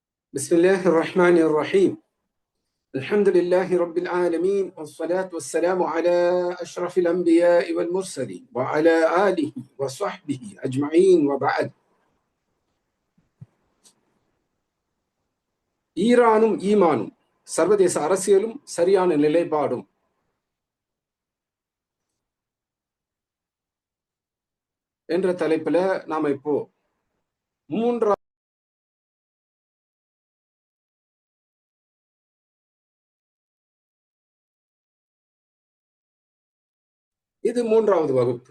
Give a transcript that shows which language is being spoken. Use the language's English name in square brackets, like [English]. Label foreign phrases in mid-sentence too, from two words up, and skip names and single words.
[Arabic] بسم الله الرحمن الرحيم. الحمد لله رب العالمين والصلاة والسلام على أشرف الأنبياء والمرسلين وعلى آله وصحبه أجمعين وبعد. [Tamil] ஈரானும் ஈமானும் சர்வதேச அரசியலும் சரியான நிலைப்பாடும் என்ற தலைப்புல நாம இப்போ இது மூன்றாவது வகுப்பு.